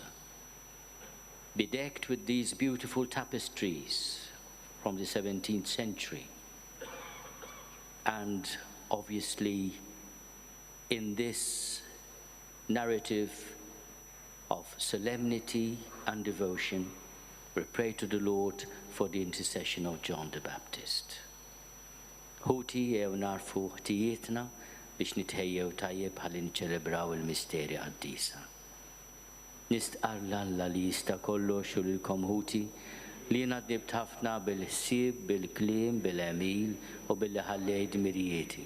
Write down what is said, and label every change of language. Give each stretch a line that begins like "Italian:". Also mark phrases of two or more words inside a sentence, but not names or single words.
English: Bedecked with these beautiful tapestries from the 17th century. And obviously, in this narrative of solemnity and devotion, we pray to the Lord for the intercession of John the Baptist.
Maltese: Ħuti jew narfu ħtijietna biex nitħejjew tajjeb ħalli niċċelebraw il-misteri qaddisa. Nistqar l-Alla li jista' kollox u lilkom ħuti li jiena ddibt ħafna bil-ħsieb, bil-kliem, bil-għemil u billi ħallejt mirjieti.